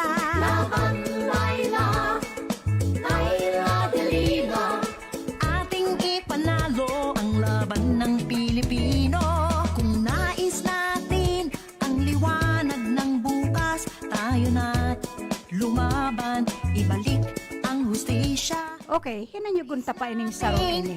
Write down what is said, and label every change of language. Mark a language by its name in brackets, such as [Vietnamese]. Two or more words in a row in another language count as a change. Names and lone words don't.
[Filipino] Laban, Laila, Laila de Lima. Ating ipanalo ang laban ng Pilipino. Kung nais natin ang liwanag ng bukas, tayo na't lumaban, ibalik ang hustisya. Okay, [Bikol] hinanyugon ta pa ining sarong ini.